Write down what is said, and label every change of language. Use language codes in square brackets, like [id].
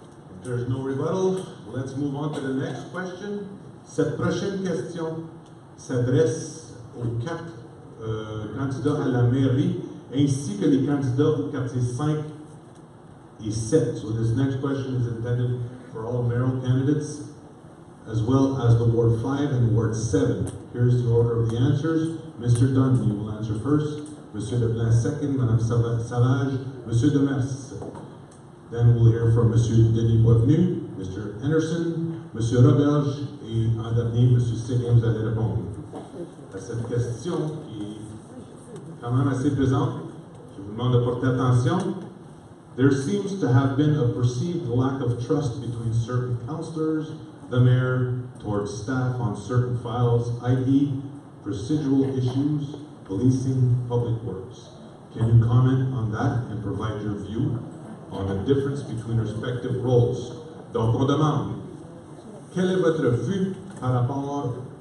[en] If there's no rebuttal, let's move on to the next question. [fr] Cette prochaine question s'adresse aux 4 candidats à la mairie ainsi que les candidats au quartier 5 et 7. [en] So this next question is intended for all mayoral candidates as well as the Ward 5 and Ward 7. Here's the order of the answers. Mr. Dunn, you will answer first. Monsieur Leblanc second, Madame Savage, Monsieur Demers. Then we'll hear from Monsieur Denis Boisvenu, Mr. [fr] Henderson, Monsieur Roberge et en dernier, Monsieur Séguin, vous allez répondre à cette question qui est quand même assez pesante. Je vous demande de porter attention. [en] There seems to have been a perceived lack of trust between certain councillors, the mayor, towards staff on certain files, i.e. procedural issues, policing, public works. Can you comment on that and provide your view on the difference between respective roles? [fr] Donc on demande, quelle est votre vue par rapport